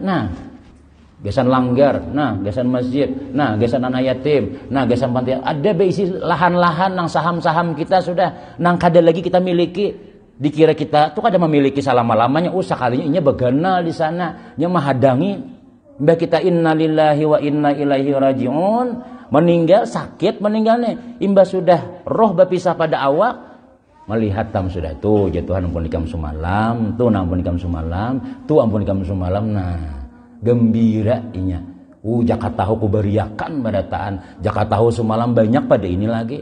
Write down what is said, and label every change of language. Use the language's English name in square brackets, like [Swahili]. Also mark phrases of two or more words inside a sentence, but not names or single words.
[Banjar] Nah, gesan langgar, nah gesan masjid, nah gesan anak yatim, nah gesan panti. Ada beisi lahan-lahan nang saham-saham kita sudah nang kada lagi kita miliki. Dikira kita tuh kada memiliki selama-lamanya. Sekalinya inya beganal di sana, nya menghadangi. Mbah kita [Arabic] إنا لله وإنا إليه راجعون. [Banjar] Meninggal sakit meninggalnya. Imbah sudah roh berpisah pada awak, melihat tam sudah tuh jatuhan ampun ikam sumalam, tuh ampun ikam sumalam, tuh ampun ikam sumalam. Nah, gembira inya. Jaka tahu kuberiakan badataan. Jaka tahu semalam banyak pada ini lagi.